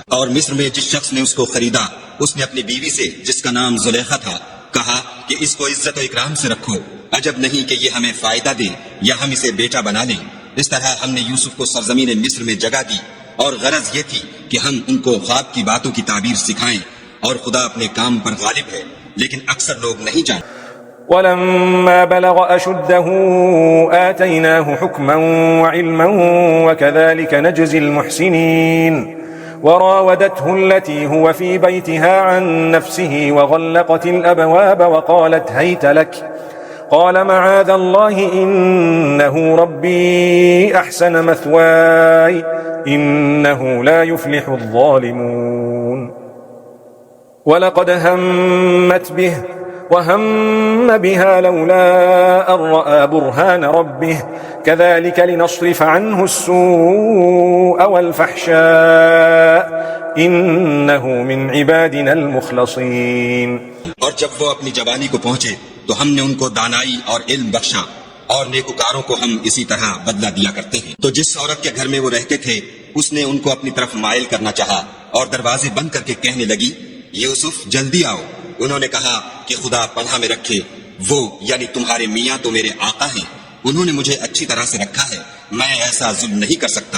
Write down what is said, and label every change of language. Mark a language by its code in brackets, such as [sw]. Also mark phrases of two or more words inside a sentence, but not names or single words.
[ur] اور مصر میں جس شخص نے اس کو خریدا اس نے اپنی بیوی سے، جس کا نام زلیخا تھا، کہا کہ اس کو عزت اور اکرام سے رکھو، عجب نہیں کہ یہ ہمیں فائدہ دے یا ہم اسے بیٹا بنا لیں. اس طرح ہم نے یوسف کو سرزمین مصر میں جگہ دی، اور غرض یہ تھی کہ ہم ان کو خواب کی باتوں کی تعبیر سکھائیں، اور خدا اپنے کام پر غالب ہے، لیکن اکثر لوگ نہیں جانتے. [ar] ولما بلغ أشده آتيناه حكما وعلما وكذلك نجزي المحسنين. وراودته التي هو في بيتها عن نفسه وغلقت الأبواب وقالت هيت لك قال معاذ الله إنه ربي أحسن مثواي إنه لا يفلح الظالمون. ولقد همت به وهم بها لولا أن رأى برهان ربه كذلك لنصرف عنه السوء والفحشاء إنه من عبادنا المخلصين. [ur] اور جب وہ اپنی جوانی کو پہنچے تو ہم نے ان کو دانائی اور علم بخشا، اور نیکوکاروں کو ہم اسی طرح بدلہ دیا کرتے ہیں. تو جس عورت کے گھر میں وہ رہتے تھے اس نے ان کو اپنی طرف مائل کرنا چاہا اور دروازے بند کر کے کہنے لگی، یوسف جلدی آؤ. انہوں نے کہا کہ خدا پناہ میں رکھے، وہ یعنی تمہارے میاں تو میرے آقا ہیں، انہوں نے مجھے اچھی طرح سے رکھا ہے، میں ایسا ظلم نہیں کر سکتا.